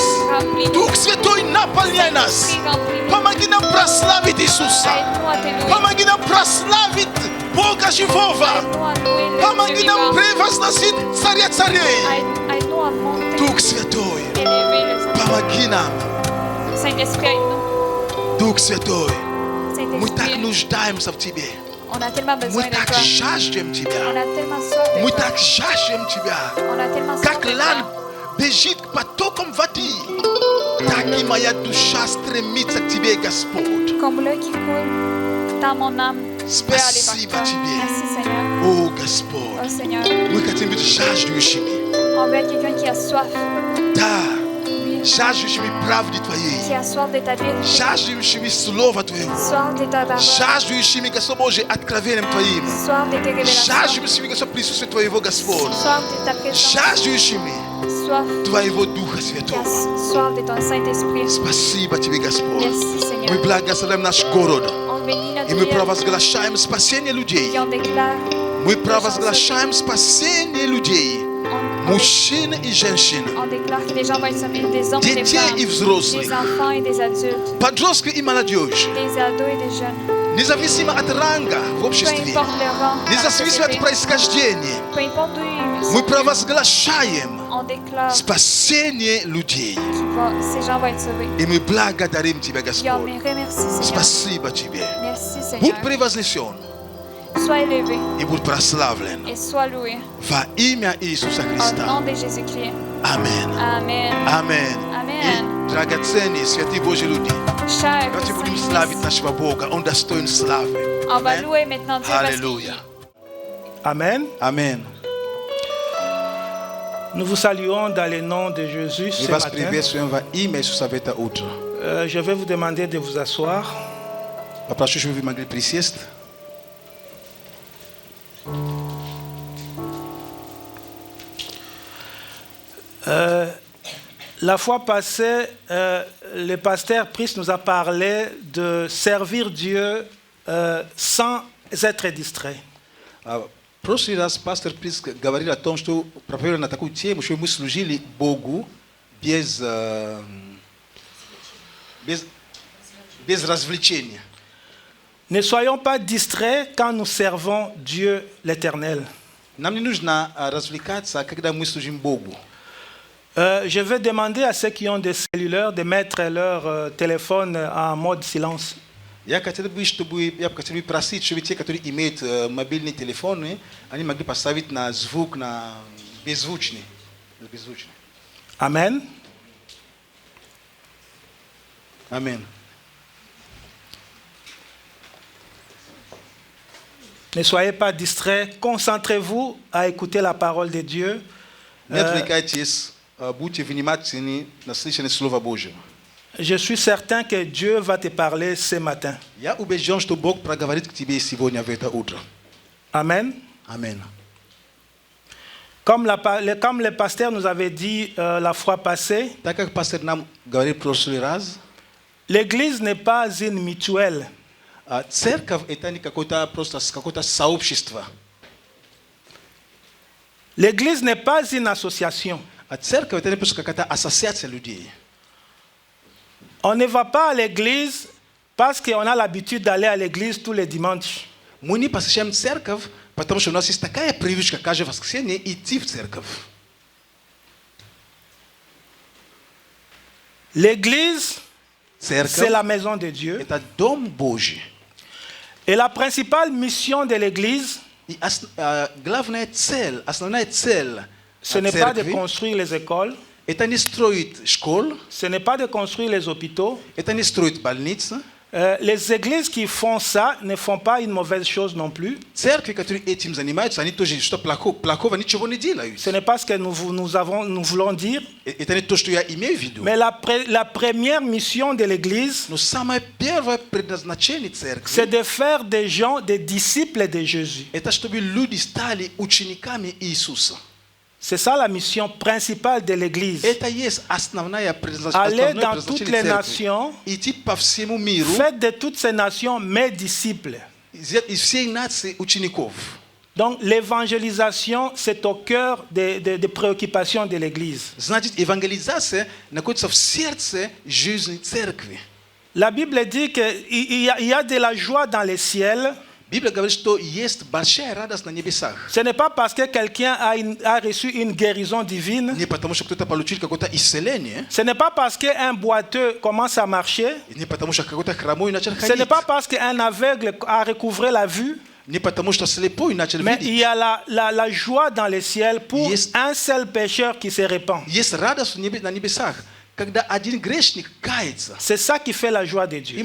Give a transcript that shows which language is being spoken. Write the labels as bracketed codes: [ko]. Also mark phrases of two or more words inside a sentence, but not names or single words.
[fr] Remplis-nous. [ru] Дух Святой, наполняй нас. [fr] Saint-Esprit, remplis-nous. [ru] Помоги нам прославить Иисуса. [fr] Aide-nous à te louer. [ru] Помоги нам прославить Бога Живого. [fr] Aide-nous à louer le [ru] Помоги [fr] Dieu [ru] нам [fr] vivant. [ru] превозносить Царя Царей. [fr] Aide-nous à monter, [ru] Дух Святой, [fr] élever le [ru] помоги нам. [fr] Saint-Esprit. Aide-nous. [ru] Дух Святой, мы так [fr] Saint-Esprit, [ru] нуждаемся в Тебе. [fr] On a tellement besoin de Muita toi. jage On mtibia. a tellement soif de Muita toi. jage mtibia. On a tellement soif [ru] Как [fr] de [ru] лан [fr] toi. [ru] бежит потоком воды, так и моя душа стремится к тебе, Господь. [fr] Comme l'eau qui coule dans mon âme. veut aller [ru] Спасибо [fr] vers toi. [ru] тебе. [fr] Merci Seigneur. [ru] О, Господь. [fr] Oh Seigneur. [ru] Мы хотим быть жаждущими. [fr] On veut être quelqu'un qui a soif. [ru] Да, [fr] Oui. [ru] жаждущими правды [fr] Qui [ru] Твоей. [fr] a soif de ta vérité. [ru] Жаждущими Слова Твоего. [fr] Soif de ta parole. [ru] Жаждущими, Господь Божий, откровением Твоим. [fr] Soif de tes révélations. [ru] Жаждущими, Господь, присутствие Твоего, Господь. [fr] Soif de ta présence. [ru] Жаждущими [fr] Soif. [ru] Твоего Духа [fr] Qui a [ru] Святого. [fr] soif de ton Saint-Esprit. [ru] Спасибо Тебе, Господь. [fr] Merci Seigneur. [ru] Мы благословляем наш город. [fr] On bénit notre [ru] И мы [fr] ville. [ru] провозглашаем спасение людей. [fr] Et on déclare. [ru] Мы провозглашаем спасение людей. [fr] On, [ru] Мужчин и женщин. [fr] on déclare que les gens vont être sauvés, des hommes et des [ru] Детей и [fr] femmes, [ru] взрослых. [fr] des enfants et des adultes, [ru] Подростки и молодежь. [fr] des ados et des jeunes. [ru] Независимо от ранга в [fr] Peu [ru] обществе. [fr] importe le rang, dans la [ru] Независимо от [fr] société, [ru] происхождения. [fr] peu importe d'où [ru] Мы [fr] ils [ru] провозглашаем [fr] on déclare [ru] спасение людей. [fr] ces gens vont être sauvés. [ru] И мы благодарим Тебя, [fr] Et on [ru] Господь. [fr] les remercie, Seigneur. [ru] Спасибо Тебе. [fr] Merci, [ru] Будь [fr] Seigneur. [ru] превознесен [fr] Sois élevé [ru] и будь прославлен [fr] et sois loué. [ru] во имя Иисуса [fr] Au nom [ru] Христа. [fr] de Jésus-Christ. Amen. Amen. Amen. Amen. [ru] И, драгоценные, святые Божьи люди, [fr] Cher [ru] давайте будем [fr] Saint-Fils, [ru] славить нашего Бога. Он достоин славы. [fr] on va Amen. louer maintenant Dieu parce [ru] Аллилуйя. [fr] Amen. Amen. Nous vous saluons dans le nom de Jésus [ru] Мы [fr] ce [ru] вас [fr] matin. [ru] приветствуем во имя Иисуса в это утро. [fr] Je vais vous demander de vous asseoir. [ru] Попрошу, чтобы вы могли присесть. [fr] La fois passée, le pasteur Priest nous a parlé de servir Dieu sans être distrait. [ru] В прошлый раз пастор Приск говорил о том, что проповедовали на такую тему, что мы служили Богу без развлечения. [fr] Ne soyons pas distraits quand nous servons Dieu l'Éternel. [ru] Нам не нужно развлекаться, когда мы служим Богу. [fr] Je vais demander à ceux qui ont des cellulaires de mettre leur téléphone en mode silence. [ru] Я хотел бы просить, чтобы те, которые имеют мобильные телефоны, они могли поставить на звук, на беззвучный. [fr] Amen. [ru] Аминь. [fr] Ne soyez pas distraits. Concentrez-vous à écouter la parole de Dieu. [ru] Не отвлекайтесь, будьте внимательны на слышание Слова Божьего. [fr] Je suis certain que Dieu va te parler ce matin. [ru] Я убежден, что Бог проговорит к тебе сегодня в это утро. [fr] Amen. [ru] Аминь. [fr] Comme le pasteur nous avait dit la fois passée, [ru] Так как пастор нам говорил в прошлый раз, [fr] l'Église n'est pas une mutuelle. [ru] церковь это не просто какое-то сообщество. [fr] L'Église n'est pas une association. [ru] Церковь это не просто какая-то ассоциация людей. [fr] On ne va pas à l'église parce qu'on a l'habitude d'aller à l'église tous les dimanches. [ru] Мы не посещаем церковь, потому что у нас есть такая привычка каждое воскресенье идти в церковь. [fr] L'église, c'est [ru] Церковь [fr] la maison de Dieu. [ru] это дом Божий. [fr] Et la principale mission de l'église, [ru] И главная цель, основная цель [fr] ce n'est pas de [ru] церкви [fr] construire les écoles, [ru] это не строить школ, [fr] ce n'est pas de construire les hôpitaux. [ru] это не строить больницы. [fr] Les églises qui font ça ne font pas une mauvaise chose non plus. [ru] Церкви, которые этим занимаются, они тоже что плохого ничего не делают. [fr] Ce n'est pas ce que nous voulons dire. [ru] Это не то, что я имею в виду. [fr] Mais la première mission de l'église, [ru] Но самое первое предназначение [fr] c'est [ru] церкви [fr] de faire des gens des disciples de Jésus. [ru] это чтобы люди стали учениками Иисуса. [fr] C'est ça la mission principale de l'église. [ru] Это есть основное [fr] Aller [ru] предназначение [fr] dans toutes les [ru] церкви. [fr] nations, [ru] Идти по всему миру, [fr] faites de toutes ces nations mes disciples. [ru] из всей нации учеников. [fr] Donc l'évangélisation, c'est au cœur des préoccupations de l'église. [ru] Значит, евангелизация находится в сердце жизни церкви. [fr] La Bible dit qu'il y a de la joie dans les ciels. [ru] Библия говорит, что есть большая радость на небесах. [fr] Ce n'est pas parce que quelqu'un a reçu une guérison divine. [ru] Не потому, что кто-то получил какое-то исцеление, [fr] Ce n'est pas parce qu'un boiteux commence à marcher. [ru] не потому, что какой-то хромой начал [fr] Ce n'est [ru] ходить, [fr] pas parce qu'un aveugle a recouvré la vue. [ru] Потому что слепой начал [fr] Mais il [ru] видеть. [fr] y a la joie dans les ciels pour [en] Yes. [fr] un seul pécheur qui se répand. [ru] Есть радость на небесах, когда один грешник кается. [fr] C'est ça qui fait la joie de Dieu.